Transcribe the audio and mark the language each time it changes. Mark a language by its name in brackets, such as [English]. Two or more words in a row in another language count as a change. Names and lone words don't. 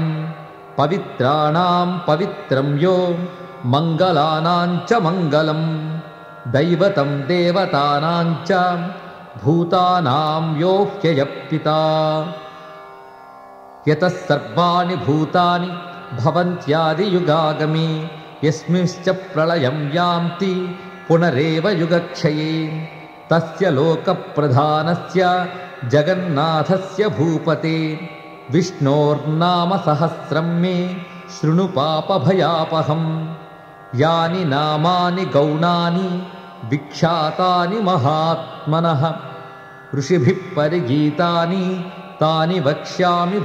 [Sanskrit] పవిత్రాణాం పవిత్రం యో మంగళానాం చ మంగళం దైవతం దేవతానాం చ భూతానాం యో హ్యయః పితా. యతః సర్వాణి భూతాని భవంత్యాదియుగాగమే యస్మింశ్చ ప్రళయం యాంతి పునరేవ యుగక్షయే. తస్య లోకప్రధానస్య जगन्नाथस्य भूपते विष्णोर्नाम सहस्रं मे शृणु पापभयापहम् यानि नामानि गौणानि विख्यातानि महात्मनः ऋषिभिः परिगीतानि तानि वक्ष्यामि